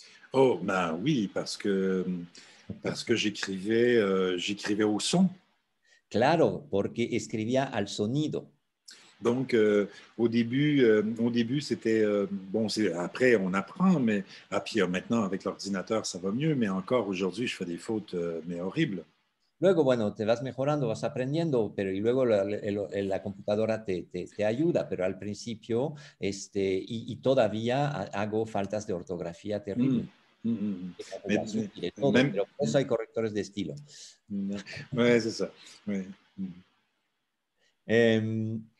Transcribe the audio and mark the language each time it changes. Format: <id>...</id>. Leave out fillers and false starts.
<fr>Oh, ben oui, parce que j'écrivais au son.</fr> <es>Claro, porque escribía al sonido.</es> <fr>Donc, au début c'était bon. Après, on apprend, mais puis maintenant avec l'ordinateur, ça va mieux. Mais encore aujourd'hui, je fais des fautes, mais horribles.</fr> <es>Luego, bueno, te vas mejorando, vas aprendiendo, pero y luego la computadora te ayuda, pero al principio, y todavía hago faltas de ortografía terribles. Pero pues hay correctores de estilo.</es> <fr>Oui, c'est ça. Ouais.</fr>